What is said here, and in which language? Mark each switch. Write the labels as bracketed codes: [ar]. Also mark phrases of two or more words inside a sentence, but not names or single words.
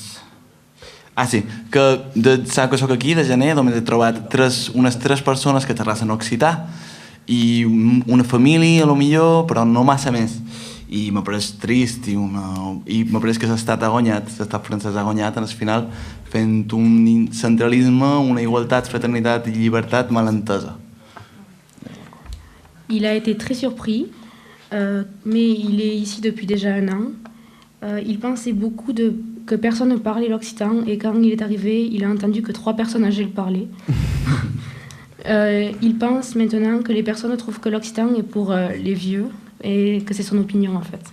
[ca] Que sap que soc aquí de gener, només he trobat unes 3 persones que xerrassen occità i una família, a lo millor, però no massa més. I m'ha pareix trist i m'ha pareix que l'estat francès ha guanyat en el final fent un centralisme, una igualtat, fraternitat i llibertat mal entesa. [fr] Il a été très surpris, mais il est ici depuis déjà 1 an. Il pensait beaucoup que personne ne parlait l'occitan et quand il est arrivé, il a entendu que 3 personnes âgées le parlaient. Il pense maintenant que les personnes trouvent que l'occitan est pour les vieux et que c'est son opinion en fait.